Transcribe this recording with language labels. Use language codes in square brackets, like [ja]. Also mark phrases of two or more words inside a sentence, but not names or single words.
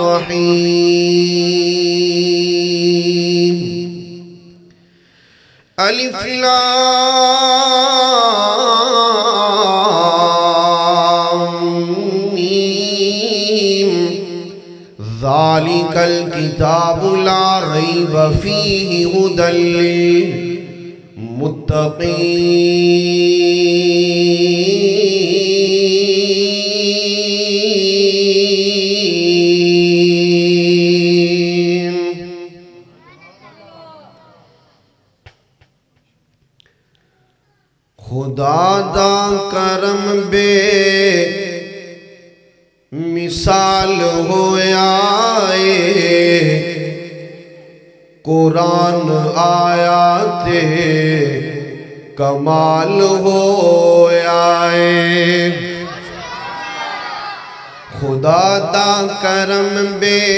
[ar] الرحيم ألف لام ميم ذلك الكتاب لا ريب فيه هدى [pa] للمتقين خدا دا کرم بے مثال ہویا قرآن آیات کمال ہویا خدا دا کرم بے